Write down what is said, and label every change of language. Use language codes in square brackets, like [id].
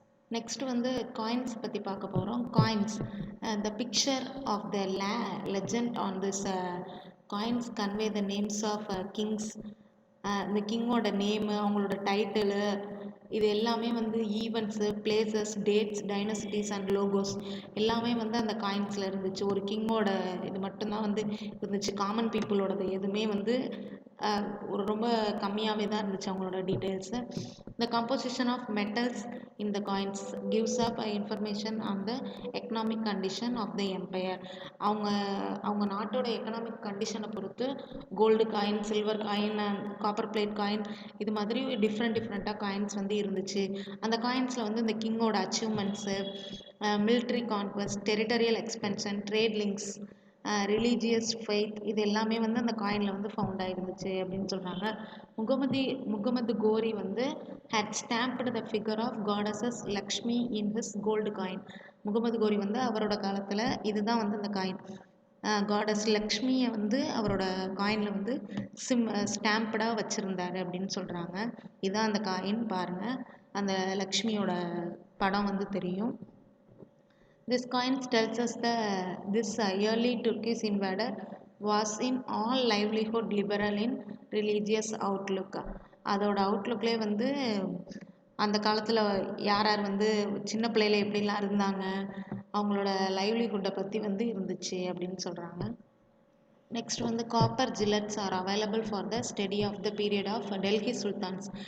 [ta] Next வந்து coins பற்றி பார்க்க போகிறோம். Coins, [en] the picture of the legend on this coins convey the names of kings, [ta] இந்த கிங்கோட name, அவங்களோட டைட்டிலு, இது எல்லாமே வந்து events, places, dates, டைனசிட்டிஸ் and logos எல்லாமே வந்து அந்த காயின்ஸில் இருந்துச்சு. ஒரு கிங்கோட இது மட்டும்தான் வந்து இருந்துச்சு. காமன் பீப்புளோடது எதுவுமே வந்து ஒரு ரொம்ப கம்மியாகவே தான் இருந்துச்சு அவங்களோட details. [en] The composition of metals in the coins gives up information on the economic condition of the empire. [ta] அவங்க நாட்டோட எக்கனாமிக் கண்டிஷனை பொறுத்து gold coin, silver coin and copper plate coin, இது மாதிரி டிஃப்ரெண்ட்டாக காயின்ஸ் வந்து இருந்துச்சு. அந்த காயின்ஸில் வந்து இந்த கிங்கோட achievements, military conquest, territorial எக்ஸ்பென்ஷன், trade links, religious faith, இது எல்லாமே வந்து அந்த காயினில் வந்து ஃபவுண்ட் ஆகிருந்துச்சு அப்படின்னு சொல்கிறாங்க. [en] முகமது கோரி வந்து had stamped the figure of goddesses Lakshmi in his gold coin. [ta] Mohammed கோரி வந்து அவரோட காலத்தில் இதுதான் வந்து அந்த காயின், காடஸ் லக்ஷ்மியை வந்து அவரோட காயினில் வந்து ஸ்டாம்படாக வச்சுருந்தாரு அப்படின்னு சொல்கிறாங்க. இதுதான் அந்த காயின், பாருங்கள், அந்த லக்ஷ்மியோட படம் வந்து தெரியும். [en] This coin tells us this early Turkish invader was in all livelihood liberal in religious outlook. [ta] அதோட அவுட்லுக்லேயே வந்து அந்த காலத்தில் யார் யார் வந்து சின்ன பிள்ளையில எப்படிலாம் இருந்தாங்க, அவங்களோட லைவ்லிஹுட்டை பற்றி வந்து இருந்துச்சு அப்படின்னு சொல்கிறாங்க. [en] Next வந்து copper jitals are available for the study of the period of Delhi sultans.